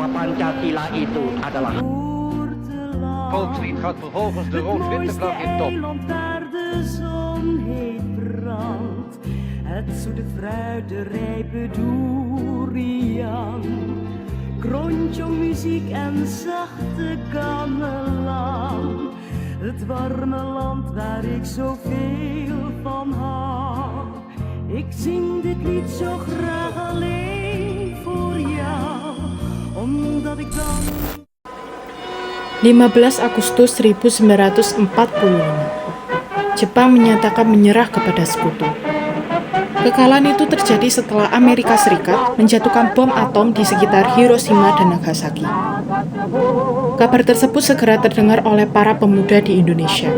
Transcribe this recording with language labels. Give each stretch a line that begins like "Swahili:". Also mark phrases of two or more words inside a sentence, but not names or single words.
Indonesian: Pancasila itu adalah
Dutch: Volkslied gaat vervolgens de rood-witte vlag in top. Daar de zon heet brandt, het zoete fruit, de rijpe durian. Kronjo-muziek en zachte gamelan, het warme land waar ik zoveel van hou. Ik zing dit lied zo graag alleen voor jou, omdat ik dan...
Indonesian: 15 Agustus 1945, Jepang menyatakan menyerah kepada sekutu. Kekalahan itu terjadi setelah Amerika Serikat menjatuhkan bom atom di sekitar Hiroshima dan Nagasaki. Kabar tersebut segera terdengar oleh para pemuda di Indonesia.